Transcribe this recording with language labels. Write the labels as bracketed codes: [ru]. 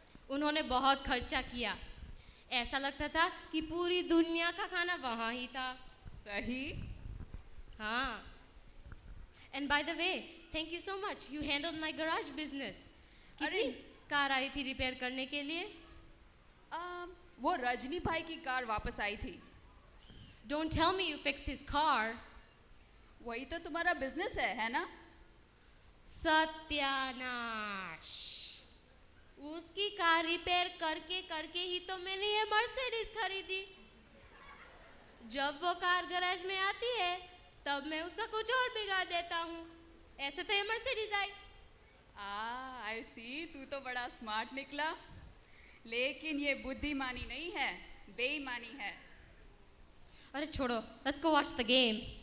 [hi] उन्होंने बहुत खर्चा किया। ऐसा लगता था कि पूरी दुनिया का खाना वहाँ ही था। सही? हाँ। [en] And by the way, thank you so much. You handled my garage business. [hi] कितनी कार आई थी रिपेयर करने के लिए? वो रजनी भाई की कार वापस आई थी। [en] Don't tell me you fixed his car. [hi] वही तो तुम्हारा बिजनेस है ना? सत्यानाश। उसकी कार रिपेयर करके करके ही तो मैंने ये मर्सिडीज खरीदी। जब वो कार गैराज में आती है तब मैं उसका कुछ और बिगाड़ देता हूँ। ऐसे तो ये मर्सिडीज आई। [en] I see, [hi] तू तो बड़ा स्मार्ट निकला। लेकिन ये बुद्धिमानी नहीं है, बेईमानी है। अरे छोड़ो, [en] let's go watch the game.